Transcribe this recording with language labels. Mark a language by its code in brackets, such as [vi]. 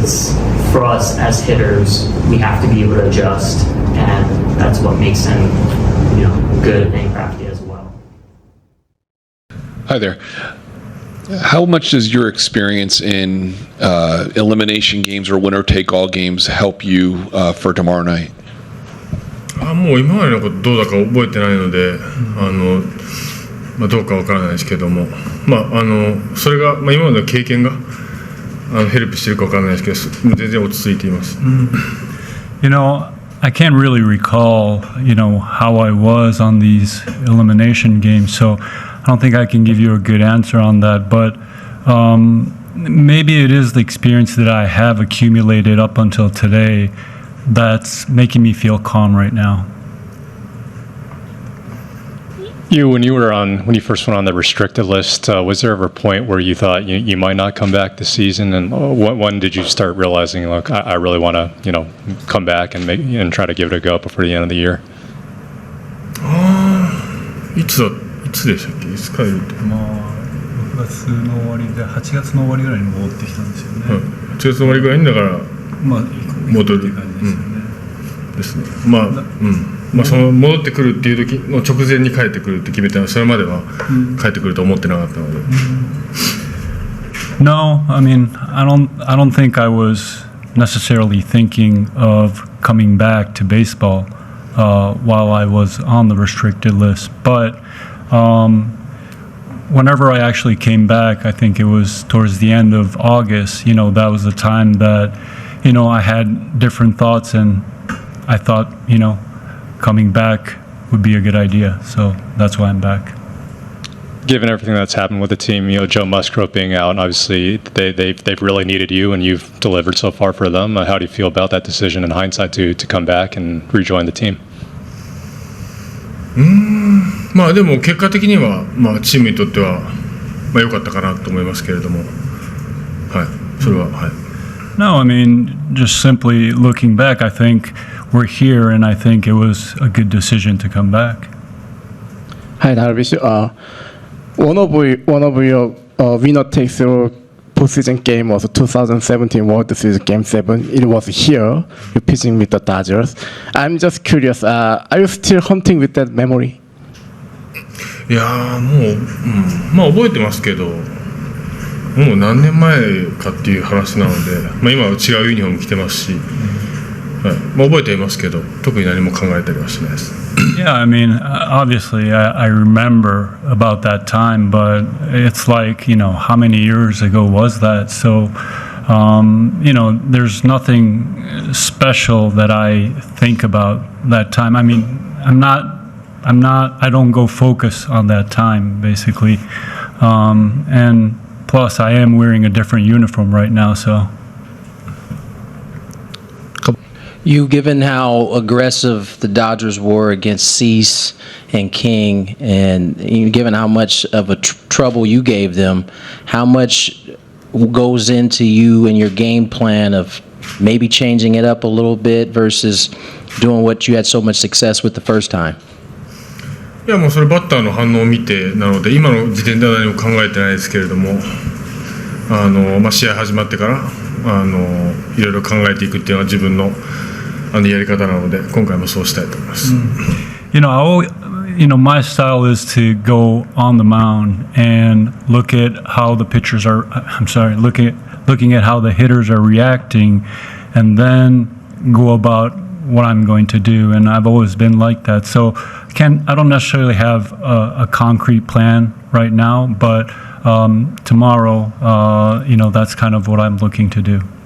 [en] It's for us as hitters, we have to be able to adjust, and that's what makes him, good and crafty as well. Hi there. How much does your experience in elimination games or winner-take-all games help you for tomorrow night? [ja] もう今までのことどうだか覚えてないので、どうかわからないですけども、それが、今までの経験がヘルプしてるかわからないですけど、全然落ち着いています。 [en] I can't really recall, how I was on these elimination games, so I don't think I can give you a good answer on that, but maybe it is the experience that I have accumulated up until today that's making me feel calm right now. When you first went on the restricted list, was there ever a point where you thought you might not come back this season? And when did you start realizing, look, I really want to, come back and try to give it a go before the end of the year? [ja] いつでしたっけ？いつ帰るって。 6月の終わりで8月の終わりぐらいに戻ってきたんですよね。 8月の終わりぐらいにだから戻るっていう感じですね。その戻ってくるっていう時の直前に帰ってくるって決めたのは、それまでは帰ってくると思ってなかったので。 [en] No, I mean, I don't think I was necessarily thinking of coming back to baseball while I was on the restricted list. But whenever I actually came back, I think it was towards the end of August, that was the time that, I had different thoughts, and I thought, coming back would be a good idea. So that's why I'm back. Given everything that's happened with the team, Joe Musgrove being out, and obviously they've really needed you, and you've delivered so far for them. How do you feel about that decision in hindsight to come back and rejoin the team? [ja] でも結果的にはチームにとっては良かったかなと思いますけれども、それは [en] No, I mean, just simply looking back, I think we're here, and I think it was a good decision to come back. Hi, Darvish. One of your winner takes through postseason game was 2017 World Series Game 7. It was here. You're pitching with the Dodgers. I'm just curious. Are you still hunting with that memory? [ja] いやもう、覚えてますけど、もう何年前かっていう話なので、今は違うユニフォーム着てますし、覚えていますけど、特に何も考えたりはしないです。 [en] Yeah, I mean, obviously, I remember about that time, but it's like, how many years ago was that? So, there's nothing special that I think about that time. I mean, I don't go focus on that time, basically. And plus, I am wearing a different uniform right now, so. Given how aggressive the Dodgers were against Cease and King, and given how much of a trouble you gave them, how much goes into you and your game plan of maybe changing it up a little bit versus doing what you had so much success with the first time? [ja] いやもうそれバッターの反応を見てなので、今の時点では何も考えてないですけれども、試合始まってからいろいろ考えていくっていうのは自分のやり方なので、今回もそうしたいと思います。 [en] My style is to go on the mound and look at how the pitchers are. Looking at how the hitters are reacting, and then go about what I'm going to do. And I've always been like that. So I don't necessarily have a concrete plan right now, but tomorrow, that's kind of what I'm looking to do.